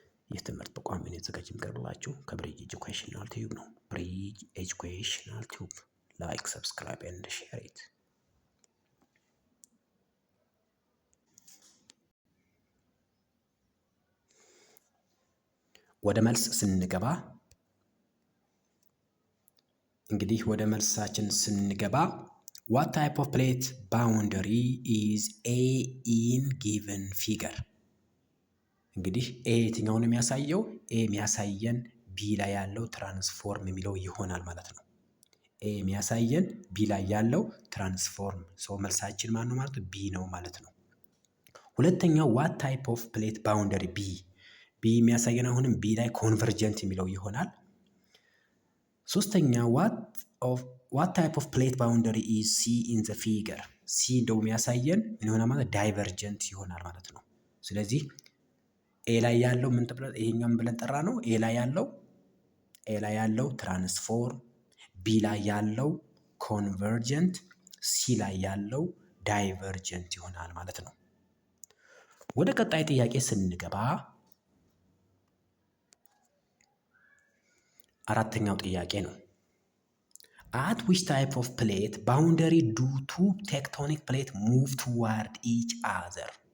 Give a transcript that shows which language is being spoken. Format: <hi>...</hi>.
<am>የትምህርት በቋሚነት የተዘጋጀ የሚቀርብላችሁ ከብሪጅ ኤጁኬሽናል ቲዩብ ነው። ብሪጅ ኤጁኬሽናል ቲዩብ</am> <en>ላይክ፣ ሰብስክራይብ ኤንድ ሼር ኢት።</en> <am>ወደ መልስ ስንገባ እንግዲህ ወደ መልሳችን ስንገባ</am> <en>what type of plate boundary is A in given figure?</en> <am>እንግዲህ ኤ የትኛውን የሚያሳየው? ኤ የሚያሳየን ቢ ላይ ያለው ትራንስፎርም የሚለው ይሆናል ማለት ነው። ኤ የሚያሳየን ቢ ላይ ያለው ትራንስፎርም ሰው መልሳችን ማን ነው ማለት ነው? ቢ ነው ማለት ነው። ሁለተኛው</am> <en>what type of plate boundary</en> <am>ቢ የሚያሳየን አሁንም ቢ ላይ ኮንቨርጀንት የሚለው ይሆናል። ሶስተኛ</am> <en>what type of plate boundary is C in the figure?</en> <am>ሲ እንደው የሚያሳየን ምን ይሆናል ማለት ዳይቨርጀንት ይሆናል ማለት ነው። ስለዚህ ኤ ላይ ያለው ምን ተብለ ይሄኛው ምን ብለን ጠራ ነው? ኤ ላይ ያለው ትራንስፎርም፣ ቢ ላይ ያለው ኮንቨርጀንት፣ ሲ ላይ ያለው ዳይቨርጀንት ይሆናል ማለት ነው። ወደ ቀጣይ ጥያቄ ስንገባ አራተኛው ጥያቄ ነው።</am> <en>at which type of plate boundary do two tectonic plate move toward each other?</en>